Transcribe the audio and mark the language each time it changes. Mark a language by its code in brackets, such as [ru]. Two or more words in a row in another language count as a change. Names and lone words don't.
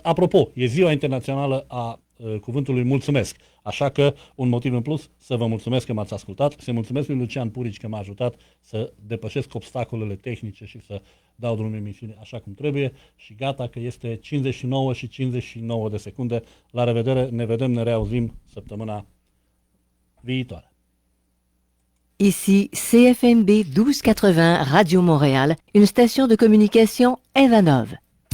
[ro] Apropo, e Ziua Internațională a Cuvântului Mulțumesc, așa că un motiv în plus să vă mulțumesc că m-ați ascultat, să mulțumesc lui Lucian Purici că m-a ajutat să depășesc obstacolele tehnice și să dau drumul emisiunii așa cum trebuie și gata că este 59 și 59 de secunde. La revedere, ne vedem, ne reauzim săptămâna viitoare. [fr] Ici CFMB 1280 Radio Montréal, une station de communication Evanov.